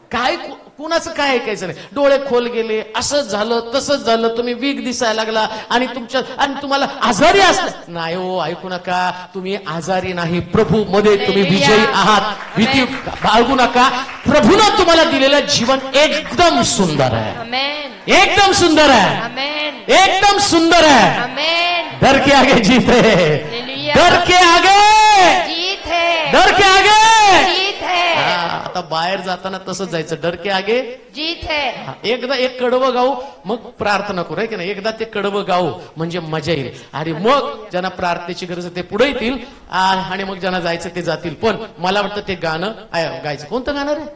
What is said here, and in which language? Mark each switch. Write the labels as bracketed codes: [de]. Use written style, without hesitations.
[mr] काय कुणाचं काय ऐकायचं नाही. डोळे खोल गेले, असंच झालं तसंच झालं, तुम्ही वीक दिसायला लागला, आणि तुम्हाला आजारी असलं नाही. हो ऐकू नका, तुम्ही आजारी नाही, प्रभू मध्ये तुम्ही विजयी आहात. भीती बाळगू नका. प्रभूनं तुम्हाला दिलेलं जीवन एकदम सुंदर आहे, एकदम सुंदर आहे, एकदम सुंदर आहे. [hi] डर के आगे जीत है, डर के आगे जीत है, डर के आगे जीत है. [mr] आता बाहेर जाताना तसंच जायचं, [hi] डर के आगे जीत है. [mr] एकदा एक कडवं गाऊ, मग प्रार्थना करू, आहे की नाही. एकदा ते कडवं गाऊ म्हणजे मजा येईल, आणि मग ज्यांना प्रार्थनेची गरज ते पुढे येतील, आणि मग ज्यांना जायचं ते जातील. पण मला वाटतं ते गाणं गायचं. कोणतं गाणं रे?